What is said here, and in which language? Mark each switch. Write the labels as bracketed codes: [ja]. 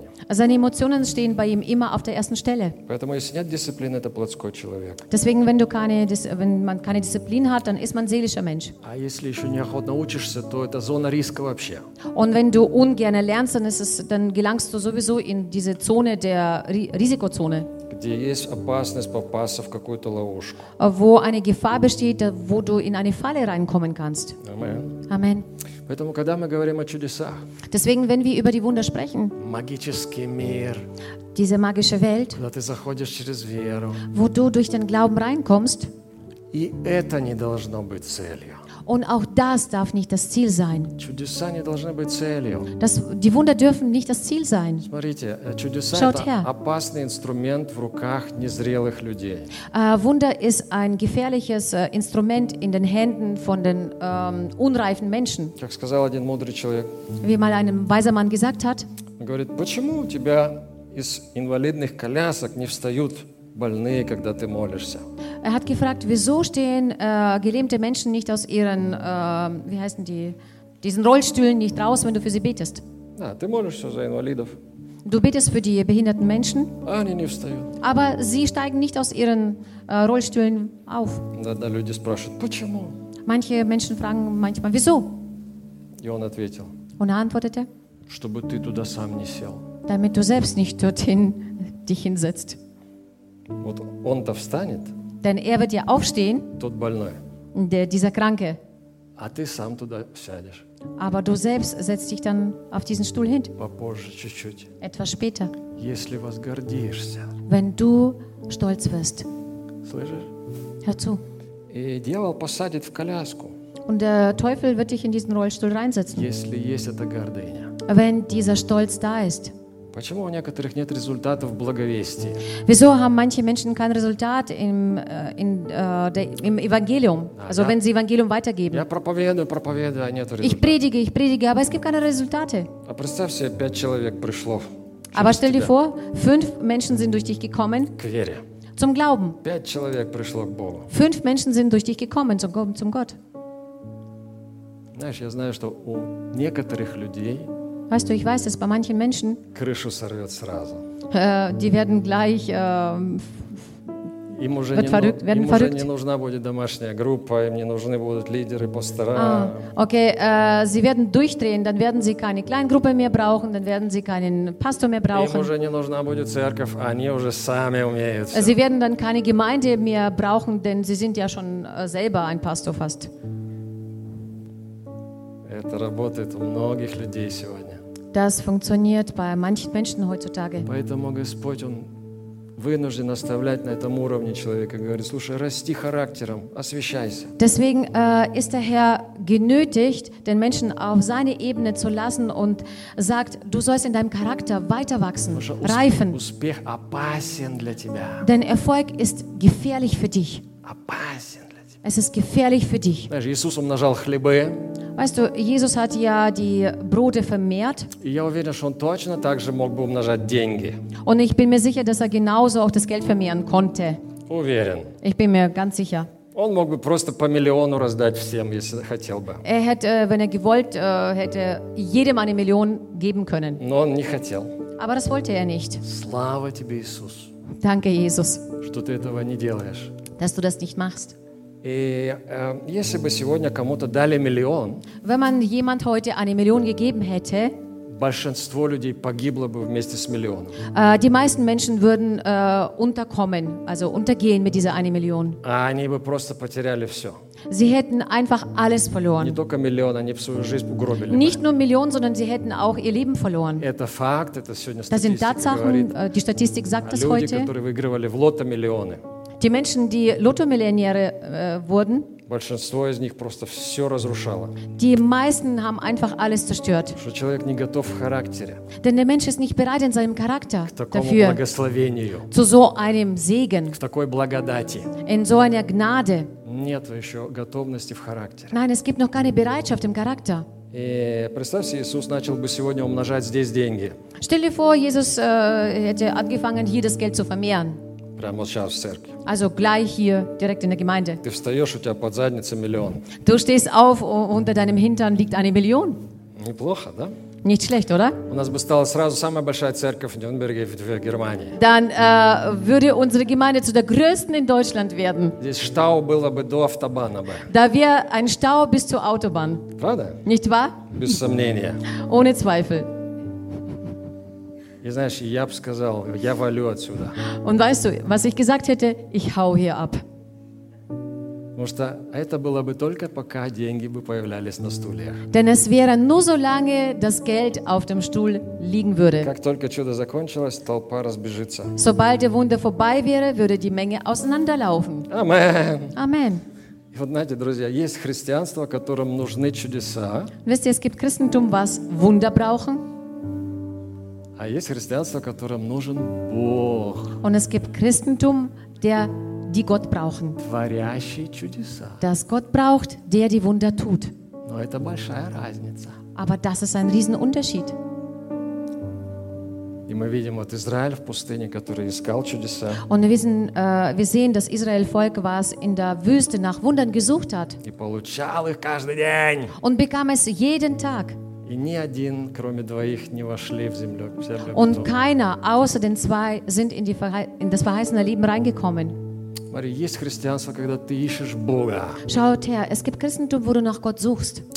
[de] Seine Emotionen stehen bei ihm immer auf der ersten Stelle. Deswegen, wenn, wenn man keine Disziplin hat, dann ist man seelischer Mensch. Und wenn du ungern lernst, dann, ist es, dann gelangst du sowieso in diese Zone der Risikozone. [ru] Где есть опасность попасться в какую-то ловушку. [de] Wo eine Gefahr besteht, wo du in eine Falle reinkommen kannst. Amen. Amen. [ru] Поэтому, когда мы говорим о чудесах, [de] deswegen, wenn wir über die Wunder sprechen, [ru] магический мир, [de] diese magische Welt, [ru] когда ты заходишь через веру, [de] wo du durch den Glauben reinkommst, [ru] и это не должно быть целью. [de] Und auch das darf nicht das Ziel sein. [ru] Чудеса не должны быть целью. [de] Das, die Wunder dürfen nicht das Ziel sein. [ru] Смотрите, чудеса [de] Schaut her. [ru] Опасный инструмент в руках незрелых людей. [de] Wunder ist ein gefährliches Instrument in den Händen von den unreifen Menschen. [ru] Как сказал один мудрый человек. [de] Wie mal ein weiser Mann gesagt hat. [ru] Он говорит, почему у тебя из инвалидных колясок не встают больные, когда ты молишься? [de] Er hat gefragt, wieso stehen gelähmte Menschen nicht aus ihren, wie heißen die, diesen Rollstühlen nicht raus, wenn du für sie betest? [ru] Ja, ты молишься за инвалидов. [de] Du betest für die behinderten Menschen, [ru] они не встают. [de] Aber sie steigen nicht aus ihren Rollstühlen auf. [ru] Да, да, люди спрашивают, почему? [de] Manche Menschen fragen manchmal, wieso? [ru] И он ответил, [de] Und er antwortete, [ru] чтобы ты туда сам не сел. [de] Damit du selbst nicht dorthin dich hinsetzt. [ru] Вот он-то встанет, [de] Denn er wird ja aufstehen, [ru] тот больной, [de] der, dieser Kranke. [ru] А ты сам туда сядешь. [de] Aber du selbst setzt dich dann auf diesen Stuhl hin. [ru] Попозже, чуть-чуть. [de] Etwas später. [ru] Если вас гордишься. [de] Wenn du stolz wirst. [ru] Слышишь? [de] Hör zu. [ru] И дьявол посадит в коляску. [de] Und der Teufel wird dich in diesen Rollstuhl reinsetzen. [ru] Если есть эта гордыня. [de] Wenn dieser Stolz da ist. [ru] Почему у некоторых нет результатов в благовестии? [de] Wieso haben manche Menschen kein Resultat im in der im Evangelium? Also wenn sie Evangelium weitergeben. [ru] Я проповедую, проповедую, а нет результата. [de] Ich predige, aber es gibt keine Resultate. [ru] А представь себе, 5 человек пришло. [de] Aber stell dir vor, 5 Menschen sind durch dich gekommen. [ru] К вере. [de] Zum Glauben. [ru] 5 человек пришло к Богу. [de] 5 Menschen sind durch dich gekommen zum Gott. [ru] Знаешь, я знаю, что у некоторых людей [de] Weißt du, ich weiß, dass bei manchen Menschen die werden gleich [ru] Им уже [de] wird verrückt, werden [ru] им [de] verrückt. [ru] Уже не нужна будет домашняя группа, им не нужны будут лидеры, пастора. [de] Okay, sie werden durchdrehen, dann werden sie keine Kleingruppe mehr brauchen, dann werden sie keinen Pastor mehr brauchen. [ru] Им уже не нужна будет церковь, они уже сами умеют. [de] Sie werden dann keine Gemeinde mehr brauchen, denn sie sind ja schon selber ein Pastor fast. [ru] Это работает у многих людей сегодня. [de] Das funktioniert bei manchen Menschen heutzutage. [ru] Поэтому Господь, он вынужден оставлять на этом уровне человека, говорит: слушай, расти характером, освящайся. [de] Deswegen ist der Herr genötigt, den Menschen auf seine Ebene zu lassen und sagt, du sollst in deinem Charakter weiter wachsen, reifen. [ru] Успех опасен для тебя. [de] Denn Erfolg ist gefährlich für dich. [ru] Опасен для тебя. [de] Es ist gefährlich für dich. [ru] Знаешь, Иисус умножал хлебы. [de] Weißt du, Jesus hat ja die Brote vermehrt. [ru] Я уверен, что он точно так же мог бы умножать деньги. [de] Und ich bin mir sicher, dass er genauso auch das Geld vermehren konnte. [ru] Уверен. [de] Ich bin mir ganz sicher. [ru] Он мог бы просто по миллиону раздать всем, если хотел бы. [de] Er hätte, wenn er gewollt hätte, jedem eine Million geben können. [ru] Но он не хотел. [de] Aber das wollte er nicht. [ru] Слава тебе, Иисус. [de] Danke, Jesus. [ru] Что ты этого не делаешь. [de] Dass du das nicht machst. [ru] И если бы сегодня кому-то дали миллион, [de] wenn man jemand heute eine Million gegeben hätte, [ru] большинство людей погибло бы вместе с миллионом. [de] Die meisten Menschen würden unterkommen, also untergehen mit dieser eine Million. [ru] А они бы просто потеряли все. [de] Sie hätten einfach alles verloren. [ru] Не только миллион, они бы свою жизнь угробили. [de] Nicht nur Millionen, sondern sie hätten auch ihr Leben verloren. [ru] Это факт, это сегодня [de] Statistik [ru] говорит. [de] Das sind Tatsachen, die Statistik sagt das heute. [ru] Люди, которые выигрывали в лото миллионы. [de] Die Menschen, die Lotto-Millionäre wurden, [ru] большинство из них просто все разрушало. [de] Die meisten haben einfach alles zerstört. [ru] Что человек не готов в характере. [de] Denn der Mensch ist nicht bereit in seinem Charakter [ru] к такому [de] dafür, [ru] благословению. [de] Zu so einem Segen. [ru] К такой благодати. [de] In so einer Gnade. [ru] Нет еще готовности в характере. [de] Nein, es gibt noch keine Bereitschaft im Charakter. [ru] И представь себе, Иисус начал бы сегодня умножать здесь деньги. [de] Stell dir vor, Jesus hätte angefangen, hier das Geld zu vermehren. [ru] Прямо сейчас в церкви. [de] Also gleich hier, direkt in der Gemeinde. [ru] Ты встаешь, у тебя под задницей миллион. [de] Du stehst auf, unter deinem Hintern liegt eine Million. [ru] Неплохо, да? [de] Nicht schlecht, oder? [ru] У нас бы стала сразу самая большая церковь в Нюрнберге в Германии. [de] Dann würde unsere Gemeinde zu der größten in Deutschland werden. [ru] Здесь Stau было бы до автобана бы. [de] Da wäre ein Stau bis zur Autobahn. [ru] Правда? [de] Nicht wahr? [ru] Без сомнения. [de] Ohne Zweifel. [ru] И знаешь, я бы сказал, я валю отсюда. [de] Und weißt du, was ich gesagt hätte, ich hau hier ab. [ru] Потому что это было бы только пока деньги бы появлялись на стульях. [de] Denn es wäre nur so lange, dass Geld auf dem Stuhl liegen würde. [ru] Как только чудо закончилось, толпа разбежится. [de] Sobald der Wunder vorbei wäre, würde die Menge auseinanderlaufen. Amen. Amen. [ru] И вот знаете, друзья, есть христианство, которым нужны чудеса. [de] Wisst ihr, es gibt Christentum, was Wunder brauchen. [ru] А есть христианство, которым нужен Бог. [de] Und es gibt Christentum, die Gott brauchen. [ru] Творящие чудеса. [de] Das Gott braucht, der die Wunder tut. [ru] Но это большая разница. [de] Aber das ist ein Riesenunterschied. [ru] И мы видим вот Израиль в пустыне, который искал чудеса. [de] Und wir sehen, dass Israel Volk war es in der Wüste nach Wundern gesucht hat. [ru] И получал их каждый день. [de] Und bekam es jeden Tag. [ru] И ни один, кроме двоих, не вошли в землю обетованную. [de] Und keiner außer den zwei sind in das verheißene Leben reingekommen. [ru] Мария, есть христианство, когда ты ищешь Бога. [de] Schaut her, es gibt Christentum, wo du nach Gott suchst.